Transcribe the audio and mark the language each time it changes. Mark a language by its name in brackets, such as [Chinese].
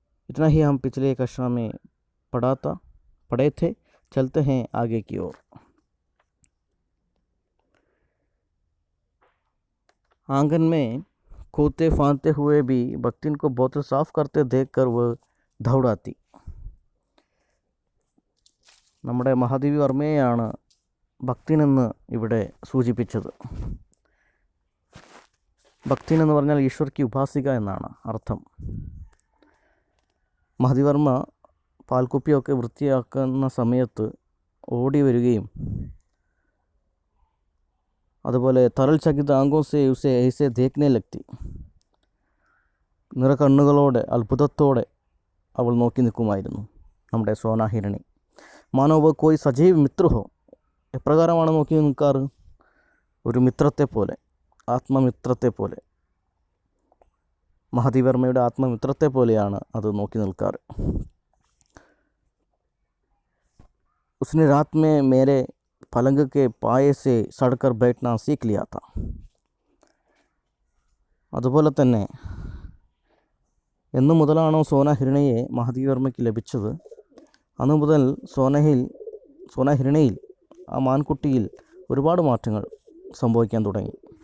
[Hindi] इतना ही हम पिछले कक्षा में पढ़े थे। चलते हैं आगे की ओर। आंगन में कूदते फांदते हुए भी भक्तिन को बोतल साफ करते देखकर वह दौड़ाती। [Malayalam] നമ്മുടെ മഹാദേവി വർമ്മയെയാണ് ഭക്തിൻ എന്ന് ഇവിടെ സൂചിപ്പിച്ചത്. ഭക്തിൻ എന്ന് പറഞ്ഞാൽ ഈശ്വർ കി ഉപാസിക എന്നാണ് അർത്ഥം. മഹാദേവി വർമ്മ പാൽക്കുപ്പിയൊക്കെ വൃത്തിയാക്കുന്ന സമയത്ത് ഓടി വരികയും അതുപോലെ [Hindi] തരൽ ചകിത ആംഗോ സെ ഉസെ ऐसे देखने लगती. [Malayalam] നിറകണ്ണുകളോടെ അത്ഭുതത്തോടെ അവൾ നോക്കി നിൽക്കുമായിരുന്നു നമ്മുടെ സോന ഹിരണി. [Hindi] മാനോ വ കോയി സജീവ് മിത്ര ഹോ. [Malayalam] എപ്രകാരമാണ് നോക്കി നിൽക്കാറ്? ഒരു മിത്രത്തെ പോലെ, ആത്മമിത്രത്തെ പോലെ. മഹാദേവി വർമ്മയുടെ ആത്മമിത്രത്തെ പോലെയാണ് അത് നോക്കി നിൽക്കാറ്. [Hindi] उसने रात में मेरे पलंग के पाए से सड़कर बैठना सीख लिया था. [Malayalam] അതുപോലെ തന്നെ എന്നു മുതലാണോ സോന ഹിരണയെ മഹാദേവി വർമ്മയ്ക്ക് ലഭിച്ചത്, അന്നു മുതൽ സോന ഹിരണയിൽ, ആ മാൻകുട്ടിയിൽ ഒരുപാട് മാറ്റങ്ങൾ സംഭവിക്കാൻ തുടങ്ങി.